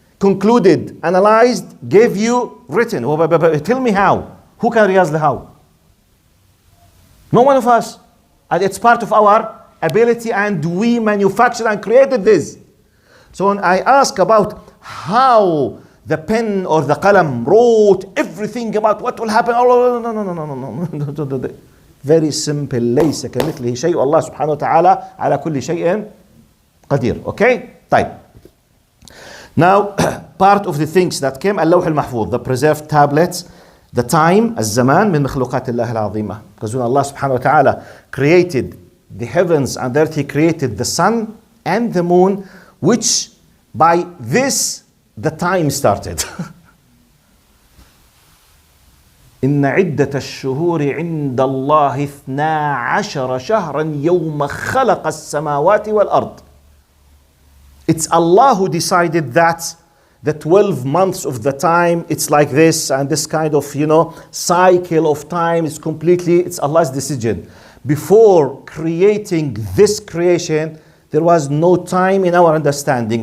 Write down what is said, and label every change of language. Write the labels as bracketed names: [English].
[English] Concluded, analyzed, gave you, written. Tell me how. Who can realize the how? No one of us. And it's part of our ability, and we manufactured and created this. So when I ask about how the pen or the qalam wrote everything about what will happen, oh, no. Very simple. [Arabic] ليس كمثله شيء الله سبحانه وتعالى على كل شيء قدير. [English] Okay? طيب. Now, part of the things that came, اللوح المحفوظ, the preserved tablets, the time, الزمان, [Arabic] من مخلوقات الله العظيمة. [English] Because when Allah subhanahu wa ta'ala created the heavens and earth, He created the sun and the moon, which by this, the time started. [Arabic] إن عدة الشهور عند الله 12 شهرا يوم خلق السماوات والأرض. [English] It's Allah who decided that the 12 months of the time, it's like this, and this kind of, cycle of time is completely, it's Allah's decision. Before creating this creation, there was no time in our understanding.